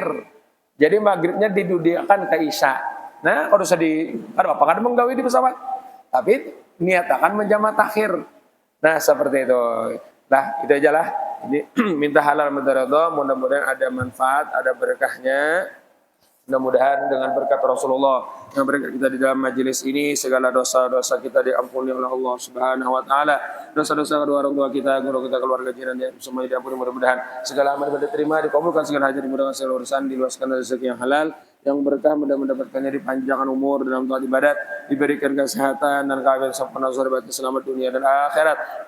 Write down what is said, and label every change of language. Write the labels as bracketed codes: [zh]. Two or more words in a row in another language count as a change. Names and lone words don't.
[id] Jadi maghribnya didudiakan ke Isya. Nah, kalau aduh apakah ada menggawi di pesawat? Tapi niatakan menjamak takhir. Nah, seperti itu. Nah, itu aja lah. Ini minta halal minta ridha, mudah-mudahan ada manfaat, ada berkahnya. Mudah-mudahan dengan berkat Rasulullah, dengan berkat kita di dalam majelis ini, segala dosa-dosa kita diampuni oleh [ar] Allah Subhanahu wa taala. [id] Dosa-dosa kedua orang tua kita, guru kita, keluarga jiran ya, semuanya diampuni mudah-mudahan. Segala amal ibadah diterima, dikabulkan segala hajat, dimudahkan segala urusan, diluaskan rezeki yang halal, yang berkah, mudah mendapatkannya dipanjangkan umur dalam taat ibadat, diberikan kesehatan dan keafiatan sempurna surga selamat dunia dan akhirat.